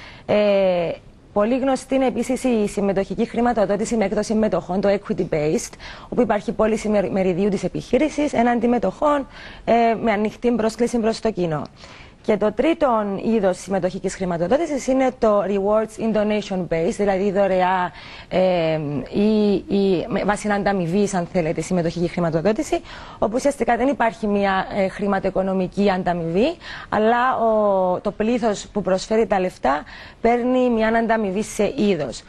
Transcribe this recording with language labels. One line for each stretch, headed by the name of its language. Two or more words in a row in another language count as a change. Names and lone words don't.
Greek: Πολύ γνωστή είναι επίσης η συμμετοχική χρηματοδότηση με έκδοση μετοχών, το
English: equity based,
Greek: όπου υπάρχει πώληση μεριδίου της επιχείρησης έναντι μετοχών με ανοιχτή πρόσκληση προς το κοινό. Και το τρίτο είδος συμμετοχικής χρηματοδότησης είναι το
English: rewards in donation base,
Greek: δηλαδή η δωρεά ή βάση ανταμοιβής, αν θέλετε, συμμετοχική χρηματοδότηση, όπου ουσιαστικά δεν υπάρχει μια χρηματοοικονομική ανταμοιβή, αλλά το πλήθος που προσφέρει τα λεφτά παίρνει μια ανταμοιβή σε είδος.